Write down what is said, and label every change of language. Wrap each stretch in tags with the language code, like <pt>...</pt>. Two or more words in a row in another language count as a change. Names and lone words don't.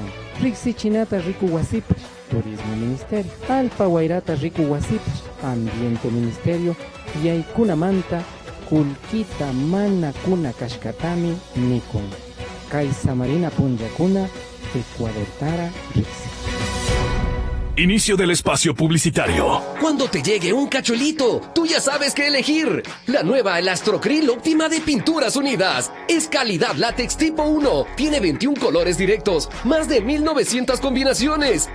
<qu>Riksichinata riku wasipash, Turismo Ministerio. Alpa wayrata riku wasipash, Ambiente Ministerio. Yaykunamanta kulkita mana kuna kashkatami nikun. Kay Samarina punllakuna, Ecuador tara riksi.</qu> <es>Inicio del espacio publicitario. Cuando te llegue un cachuelito, tú ya sabes qué elegir. La nueva Elastocril Óptima de Pinturas Unidas. Es calidad látex tipo 1. Tiene 21 colores directos, más de 1900 combinaciones.</es>